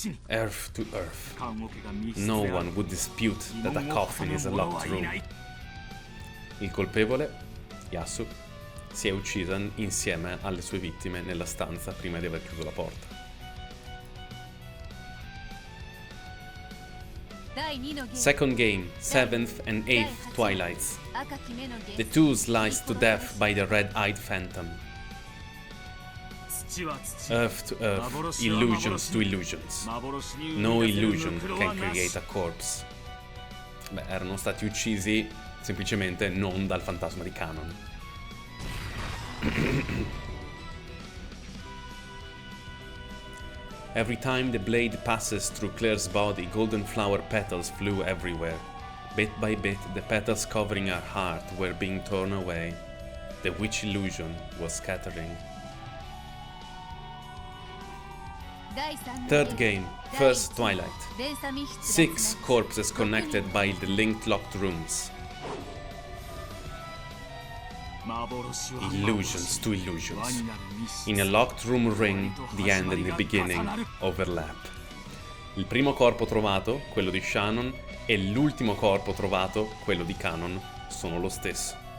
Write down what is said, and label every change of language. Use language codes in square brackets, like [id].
[en] Earth to earth. No one would dispute that a coffin is a locked room. [it] Il colpevole, Yasu, si è uccisa insieme alle sue vittime nella stanza prima di aver chiuso la porta. [en] Second game, seventh and eighth Twilights. The two sliced to death by the red-eyed phantom. Earth to earth, illusions to illusions. No illusion can create a corpse. [it] Beh, erano stati uccisi semplicemente non dal fantasma di Kanon. [en] Every time the blade passes through Claire's body, golden flower petals flew everywhere. Bit by bit, the petals covering her heart were being torn away. The witch illusion was scattering. Third game, first Twilight. 6 corpses connected by the linked locked rooms. Illusions to illusions. In a locked room ring, the end and the beginning overlap. [it] Il primo corpo trovato, quello di Shannon, e l'ultimo corpo trovato, quello di Kanon, sono lo stesso.